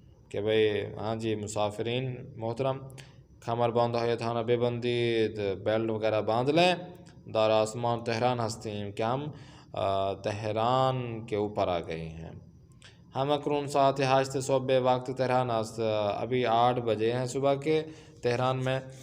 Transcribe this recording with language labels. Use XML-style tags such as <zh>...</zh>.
<ur>کہ بھئی ہاں جی</ur> <fa>مسافرین محترم، کمر بند هایتان ببندید،</fa> <ur>بیلٹ وغیرہ باندھ لیں،</ur> <fa>در آسمان تہران ہستیم،</fa> <ur>کہ ہم تہران کے اوپر آ گئے ہیں.</ur> <fa>ہم اکنون ساعت 8 صبح وقت تهران است.</fa> <ur>ابھی 8 بجے ہیں صبح کے تہران میں.</ur>